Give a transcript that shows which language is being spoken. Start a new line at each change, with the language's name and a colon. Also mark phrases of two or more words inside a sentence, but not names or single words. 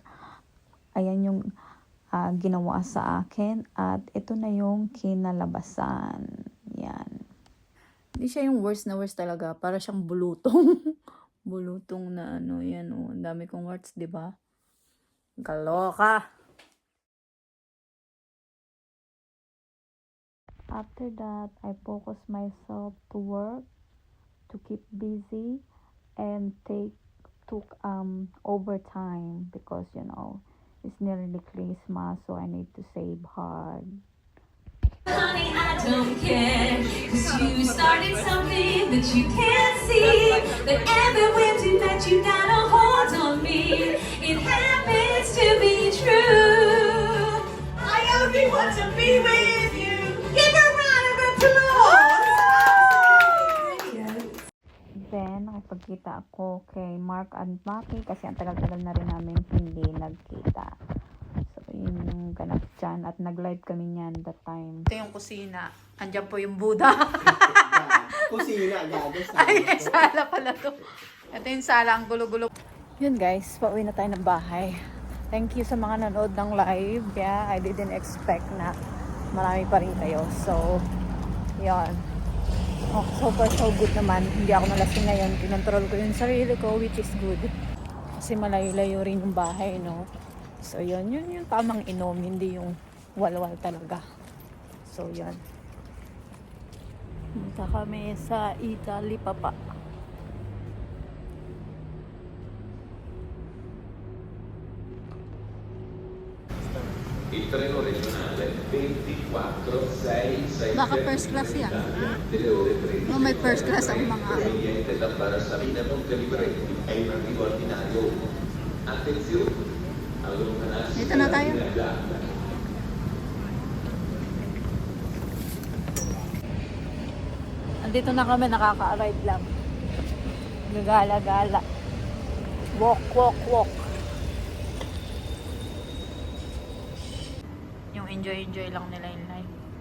Filipino: Ayan yung ginawa sa akin. At ito na yung kinalabasan. Yan. Hindi siya yung worst na worst talaga. Para siyang bulutong. Bulutong na ano, yan o. Ang dami kong warts, di ba? Kaloka!
English: After that, I focus myself to work, to keep busy, and took overtime because, it's nearly Christmas, so I need to save hard. Honey, I don't care, 'cause you started something that you can't see. But everywhere tonight you got a hold on me. It happens to be true. I only want to be with you. Give a round of applause. Then,
Filipino: nakipagkita ako kay Mark and Maki kasi ang tagal-tagal na rin namin hindi nagkita. So, yun yung ganap dyan. At nag-live kami niyan that time. Ito yung kusina. Andyan po yung Buddha. Kusina, gago. Ay, sala pala to. Ito yung sala, ang gulo-gulo. Yun guys, pauwi na tayo ng bahay.
English: Thank you
Filipino: sa mga nanood ng live.
English: Yeah, I didn't expect
Filipino: na marami pa rin kayo. So, yun. Oh,
English: so far so good
Filipino: naman. Hindi ako nalasing ngayon. Kinontrol ko yung sarili ko,
English: which is good.
Filipino: Kasi malayo-layo rin yung bahay, no? So, yun yung tamang inom. Hindi yung walwal talaga. So, yun. Punta kami sa Italy papa.
Italian: Il treno regionale 24667
Filipino: Baka
English: first class
Filipino: yan.
Italian: delle ore 13.
Filipino: No, may
English: first class
Filipino: ang mga
Italian: proveniente da Barassamina Montelibretti è in arrivo al binario 1. Attenzione, allontanarsi
Filipino: Dito na tayo.
Italian: dalla Giada.
Filipino: Andito na kami, nakaka-arrive lang.
English: Gagala-gala. Walk, walk, walk.
Filipino: Yung enjoy lang nila yung life.